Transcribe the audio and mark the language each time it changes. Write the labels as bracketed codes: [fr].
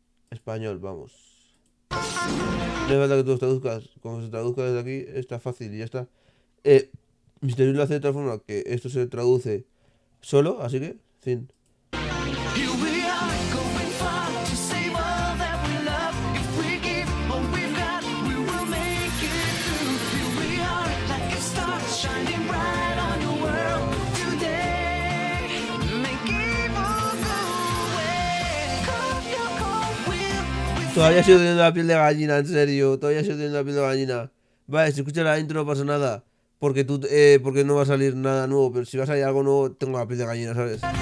[es] Español, vamos. No hace falta que tú los traduzcas. Como se traduzca desde aquí, está fácil y ya está. Mister lo hace de tal forma que esto se traduce solo, así que, fin. [en] Here we are, going far to save all that we love. If we give all we've got, we will make it through. Here we are, like a star shining bright on your world today. Make evil go away. Cause your cold will. [es] Todavía sigo teniendo la piel de gallina, en serio. Todavía sigo teniendo la piel de gallina. Vale, si escuchas la intro no pasa nada. Porque no va a salir nada nuevo. Pero si va a salir algo nuevo, tengo la piel de gallina, ¿sabes?